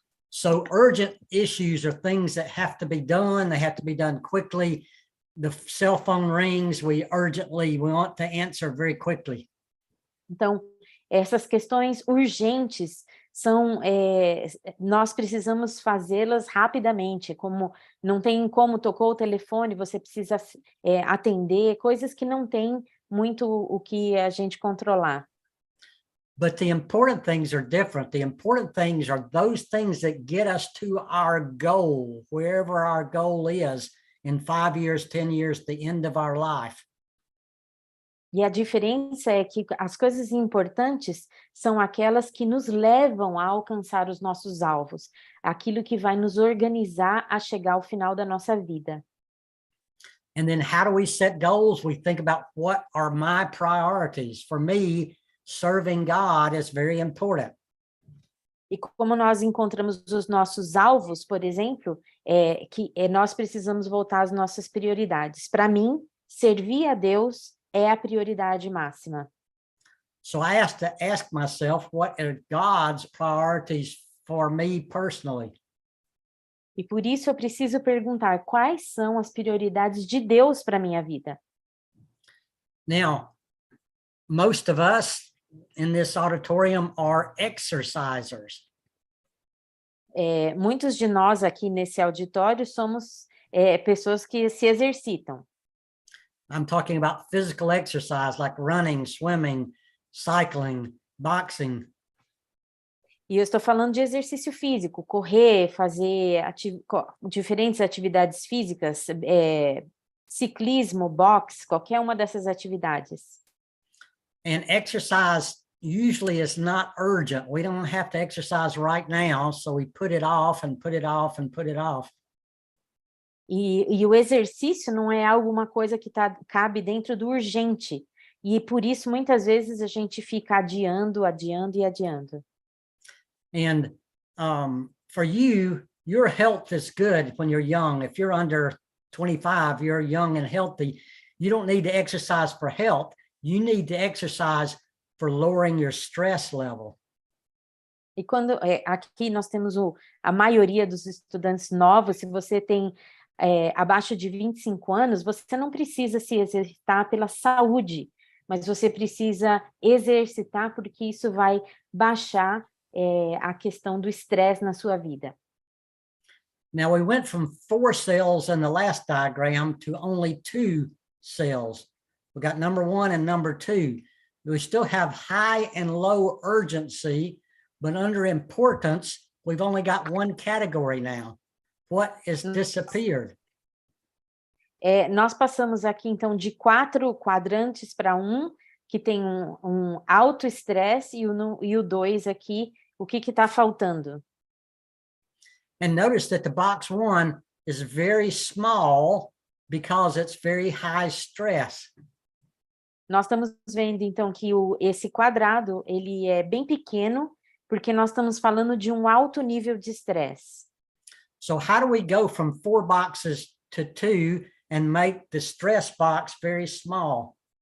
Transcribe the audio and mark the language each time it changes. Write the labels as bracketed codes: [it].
[en] So urgent issues are things that have to be done. They have to be done quickly. The cell phone rings, we want to answer very quickly. [pt] Então, essas questões urgentes são, nós precisamos fazê-las rapidamente, como não tem como, tocou o telefone, você precisa atender, coisas que não tem muito o que a gente controlar. [en] But the important things are different. The important things are those things that get us to our goal, wherever our goal is, in 5 years, 10 years, the end of our life. [pt] E a diferença é que as coisas importantes são aquelas que nos levam a alcançar os nossos alvos, aquilo que vai nos organizar a chegar ao final da nossa vida. [en] And then how do we set goals? We think about what are my priorities. For me, serving God is very important. [pt] E como nós encontramos os nossos alvos, por exemplo, nós precisamos voltar às nossas prioridades. Para mim, servir a Deus é a prioridade máxima. [en] So I have to ask myself, what are God's priorities for me personally? [pt] E por isso eu preciso perguntar quais são as prioridades de Deus para a minha vida. [en] Now, most of us in this auditorium are exercisers. [pt] Muitos de nós aqui nesse auditório somos pessoas que se exercitam. [en] I'm talking about physical exercise like running, swimming, cycling, boxing. [pt] E eu estou falando de exercício físico, correr, fazer diferentes atividades físicas, ciclismo, boxe, qualquer uma dessas atividades. [en] And exercise usually is not urgent. We don't have to exercise right now, so we put it off and put it off and put it off. [pt] E o exercício não é alguma coisa que cabe dentro do urgente. E por isso, muitas vezes, a gente fica adiando, adiando e adiando. [en] And for you, your health is good when you're young. If you're under 25, you're young and healthy. You don't need to exercise for health. You need to exercise for lowering your stress level. [pt] E quando aqui nós temos a maioria dos estudantes novos, se você tem abaixo de 25 anos, você não precisa se exercitar pela saúde, mas você precisa exercitar porque isso vai baixar a questão do estresse na sua vida. [en] Now we went from 4 cells in the last diagram to only 2 cells. We got number 1 and number 2. We still have high and low urgency, but under importance, we've only got 1 category now. What has disappeared? [pt] Nós passamos aqui, então, de 4 quadrantes para 1, que tem um alto estresse, e o 2 aqui, o que está faltando? [en] And notice that the box 1 is very small because it's very high stress. [pt] Nós estamos vendo, então, que esse quadrado, ele é bem pequeno, porque nós estamos falando de um alto nível de estresse. [en] So how do we go from 4 boxes to 2 and make the stress box very small?